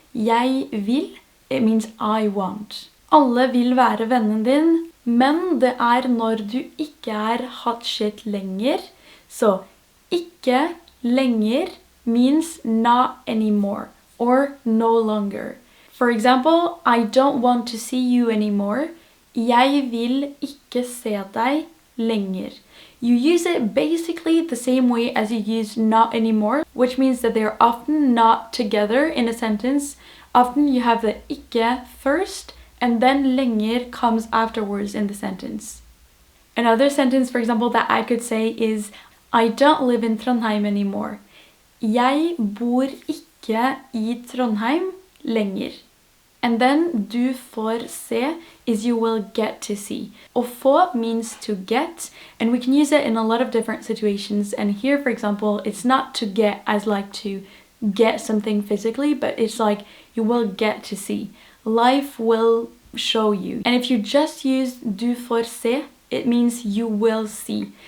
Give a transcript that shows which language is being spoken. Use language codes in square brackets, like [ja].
[no] Jeg vil, [en] it means I want. [no] Alle vil være vennen din, men det når du ikke hot shit lenger. [en] Så [no] ikke lenger [en] means not anymore or no longer. For example, I don't want to see you anymore. [no] Jeg vil ikke se deg lenger. [en] You use it basically the same way as you use not anymore, which means that they're often not together in a sentence. Often you have the ikke first, and then lenger comes afterwards in the sentence. Another sentence, for example, that I could say is I don't live in Trondheim anymore. [no] Jeg bor ikke I Trondheim lenger. [en] And then [no] du får se [en] is you will get to see. [no] Å få [en] means to get, and we can use it in a lot of different situations. And here, for example, it's not to get as like to get something physically, but it's like you will get to see. Life will show you. And if you just use [no] du får se, [en] it means you will see.